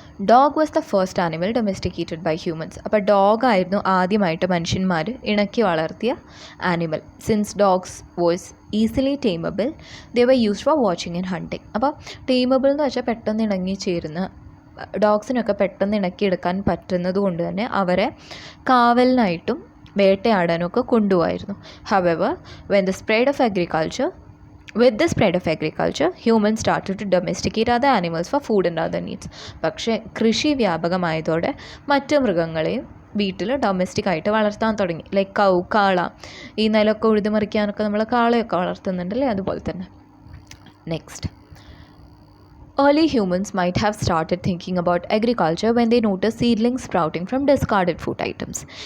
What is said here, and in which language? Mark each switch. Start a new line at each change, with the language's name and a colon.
English: Dog was the first animal domesticated by humans.
Malayalam: അപ്പോൾ ഡോഗായിരുന്നു ആദ്യമായിട്ട് മനുഷ്യന്മാർ ഇണക്കി വളർത്തിയ animal.
English: Since dogs was easily tamable they were used for watching and hunting.
Malayalam: അപ്പോൾ ടേമബിൾ എന്ന് വെച്ചാൽ പെട്ടെന്ന് ഇണങ്ങി ചേരുന്ന, ഡോഗ്സിനൊക്കെ പെട്ടെന്ന് ഇണക്കിയെടുക്കാൻ പറ്റുന്നത് കൊണ്ട് തന്നെ അവരെ കാവലിനായിട്ടും വേട്ടയാടാനും ഒക്കെ കൊണ്ടുപോകായിരുന്നു.
English: However when the spread of agriculture With the spread of agriculture, humans started to domesticate other animals for food and other needs.
Malayalam: പക്ഷേ കൃഷി വ്യാപകമായതോടെ മറ്റു മൃഗങ്ങളെയും വീട്ടിൽ ഡൊമസ്റ്റിക് ആയിട്ട് വളർത്താൻ തുടങ്ങി. ലൈക്ക് കൗ, കാള. ഈ നിലമൊക്കെ ഉഴുതുമറിക്കാനൊക്കെ നമ്മൾ കാളയൊക്കെ വളർത്തുന്നുണ്ടല്ലേ, അതുപോലെ തന്നെ.
English: Next, early humans might have started thinking about agriculture when they noticed seedlings sprouting from discarded food items.